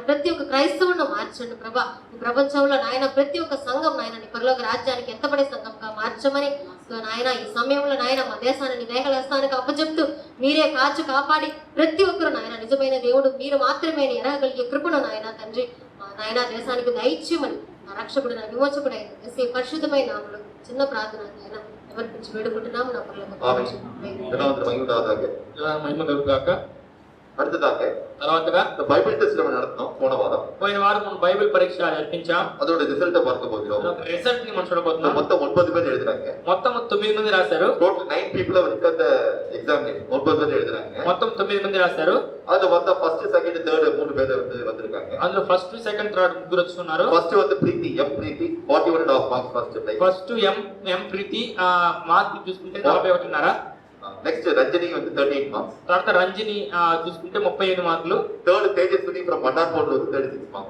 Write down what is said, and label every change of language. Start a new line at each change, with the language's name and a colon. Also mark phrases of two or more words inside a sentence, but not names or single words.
Telugu: ప్రతి ఒక్క క్రైస్తవులను మార్చండి ప్రభా. ఈ ప్రపంచంలో నాయన ప్రతి ఒక్క సంఘం నాయన నీ పరలోక రాజ్యానికి ఎత్తబడే సంఘంగా మార్చమని నాయన ఈ సమయంలో నాయన మా దేశాన్ని దేహలేస్తానికి అప్పచెప్తూ మీరే కాచి కాపాడి ప్రతి ఒక్కరు నాయన నిజమైన దేవుడు మీరు మాత్రమే ఎరగగలిగే కృపను నాయన తండ్రి నాయన దేశానికి దయచేయమని నా రక్షకుడు నా విమోచకుడైన యేసే పరిశుద్ధమైన నామములో చిన్న ప్రార్థన నాయన ఎవరికి వేడుకుంటున్నాము నా పరలోక.
Tamil: அடுத்ததாக
Telugu: తర్వాతగా
English: Bible test
Tamil: நம்ம நடத்தணும். போன வாரம்
Telugu: మనం బైబిల్ పరీక్ష జరిపించాం.
Tamil: அதோட ரிசல்ட்ட பார்க்க போகிறோம்.
Telugu: రిజల్ట్ ని మనం చూడబోతున్నాం.
Tamil: మొత్తం 9 பேர் எழுதுறாங்க.
Telugu: మొత్తం 9 మంది రాశారు.
English: టోటల్ 9 people have written the examination.
Tamil: 9 பேர் எழுதுறாங்க.
Telugu: మొత్తం 9 మంది రాశారు.
Tamil: அது வந்து
English: first second third
Tamil: 3 பேர் வந்து வந்திருக்காங்க.
Telugu: అందులో ఫస్ట్ సెకండ్ థర్డ్ ముగ్గురు వచ్చున్నారు.
English: ఫస్ట్ வந்து ప్రీతి ప్రీతి 41.5 marks first prize.
Telugu: ఫస్ట్ ఎం ప్రీతి మార్క్ చూసుకుంటే 41.5.
English: నెక్స్ట్ రంజని வந்து 38 మార్క్స్.
Telugu: తర్వాత రంజని చూసుకుంటే 35 మార్కులు.
English: థర్డ్ తేజస్విని ఫ్రమ్ మన్నార్పూర్ 36 మార్క్స్.